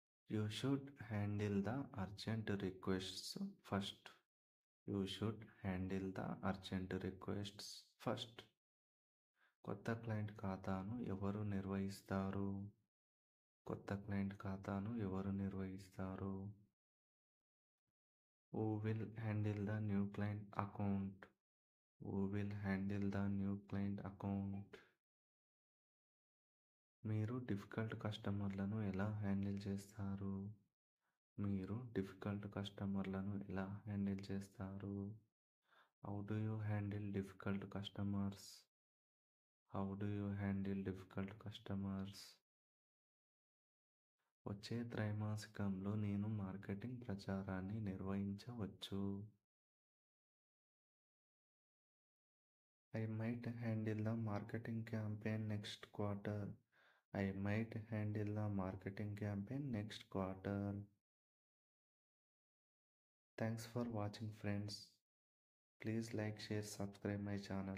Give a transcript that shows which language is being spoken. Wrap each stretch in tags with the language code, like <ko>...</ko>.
<en>You should handle the urgent requests first. You should handle the urgent requests first.</en> <te>కొత్త client ఖాతాను ఎవరు నిర్వహిస్తారు? కొత్త క్లయింట్ ఖాతాను ఎవరు నిర్వహిస్తారు?</te> <en>Who will handle the new client account? Who will handle the new client account?</en> <te>మీరు difficult కస్టమర్లను ఎలా హ్యాండిల్ చేస్తారు? మీరు డిఫికల్ట్ కస్టమర్లను ఎలా హ్యాండిల్ చేస్తారు?</te> <en>How do you handle difficult customers? How do you handle difficult customers?</en> <te>వచ్చే త్రైమాసికంలో నేను మార్కెటింగ్ ప్రచారాన్ని నిర్వహించవచ్చు.</te> <en>I might handle the marketing campaign next quarter. I might handle the marketing campaign next quarter. Thanks for watching, friends. Please like, share, subscribe my channel.</en>